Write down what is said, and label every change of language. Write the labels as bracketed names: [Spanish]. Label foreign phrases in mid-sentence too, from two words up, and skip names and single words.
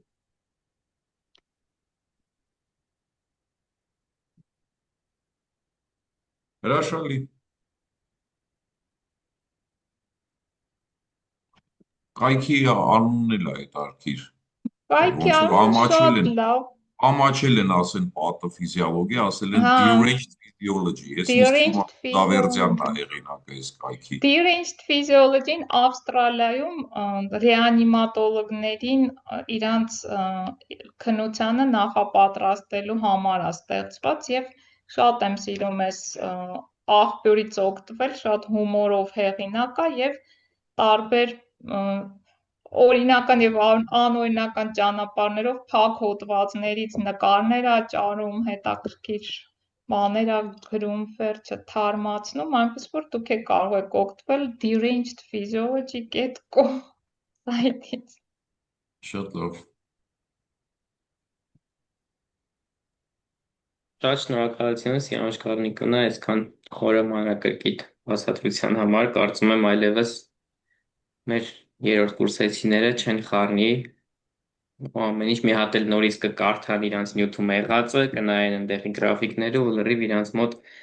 [Armenian] Հրաշալի։ Կայքի անունն էլ է հետարքիր։ Կայքի անունը շատ լավ։ Ամաչել են ասեն պաթոֆիզիոլոգիա, ասել են Հա, deranged physiology, ես ինձ deranged թվում է Դավերձյանն է հեղինակը այս կայքի։ deranged physiology-ն Ավստրալիայում ռեանիմատոլոգներին իրանց քննությանը նախապատրաստելու համար է ստեղծված և շատ եմ սիրում այս աղբյուրից օգտվել, շատ հումորով հեղինակ է և տարբեր օրինական և անօրինական ճանապարհներով փակ հոդվածներից նկարներ է ճարում, հետաքրքիր բաներ ա գրում, վերջը թարմացնում, այնպես որ դուք կարող եք օգտվել deranged physiology.com սայթից։ Շատ լավ։ Շատ շնորհակալություն Սիանուշ Կարնիկունը այսքան խորը մանրակրկիտ բացատրության համար, կարծում եմ այլևս մեր երրորդ կուրսեցիները չեն խառնի, ամեն ինչ մի հատ էլ նորից կկարդան իրանց նյութում եղածը, կնայեն ընդեղի գրաֆիկները ու լրիվ իրանց մոտ